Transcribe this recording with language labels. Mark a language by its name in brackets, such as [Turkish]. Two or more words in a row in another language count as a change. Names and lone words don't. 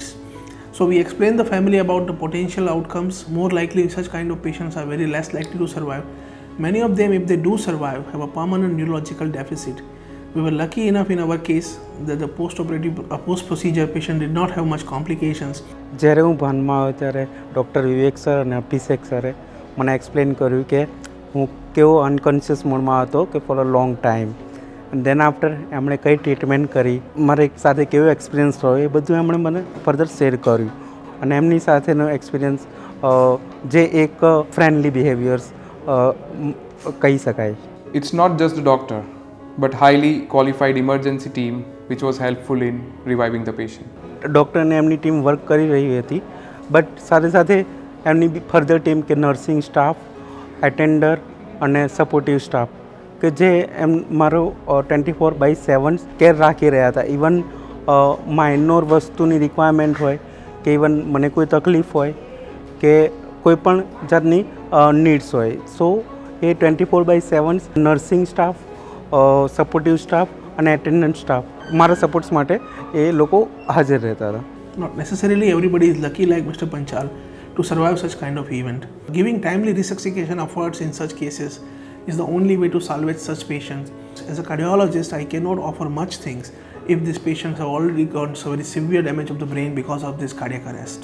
[English] So we explained the family about the potential outcomes. More likely, such kind of patients are very less likely to survive. Many of them, if they do survive, have a permanent neurological deficit. We were lucky enough in our case that the post-procedure patient did not have much complications. [Gujarati] જ્યારે હું ભાનમાં આવ્યો ત્યારે ડૉક્ટર વિવેક સર અને અભિષેક સરે મને એક્સપ્લેન કર્યું કે હું કેવો [English] unconscious modeમાં [Gujarati] હતો કે [English] for a long time. and then after [Gujarati] એમણે કઈ ટ્રીટમેન્ટ કરી, મારે સાથે કેવો એક્સપિરિયન્સ રહ્યો, એ બધું એમણે મને [English] further share [Gujarati] કર્યું. અને એમની સાથેનો એક્સપિરિયન્સ જે એક [English] friendly behaviours [Gujarati] કહી શકાય. [English] It's not just the doctor, but highly qualified emergency team which was helpful in reviving the patient. [Gujarati] ડૉક્ટર અને એમની [English] team work [Gujarati] કરી રહી હતી, બટ સાથે સાથે એમની બી [English] further team [Gujarati] કે [English] nursing staff, attender [Gujarati] અને [English] supportive staff [Gujarati] કે જે એમ મારો 24/7 કેર રાખી રહ્યા હતા. [English] even minor [Gujarati] વસ્તુની રિક્વાયરમેન્ટ હોય કે ઇવન મને કોઈ તકલીફ હોય કે કોઈ પણ જાતની નીડ્સ હોય, સો એ 24/7 [English] nursing staff, supportive staff [Gujarati] અને [English] attendant staff [Gujarati] મારા સપોર્ટ્સ માટે એ લોકો હાજર રહેતા હતા. [English] Not necessarily everybody is lucky like Mr. Panchal to survive such kind of event. Giving timely resuscitation efforts in such cases is the only way to salvage such patients. As a cardiologist, I cannot offer much things if these patients have already got so very severe damage of the brain because of this cardiac arrest.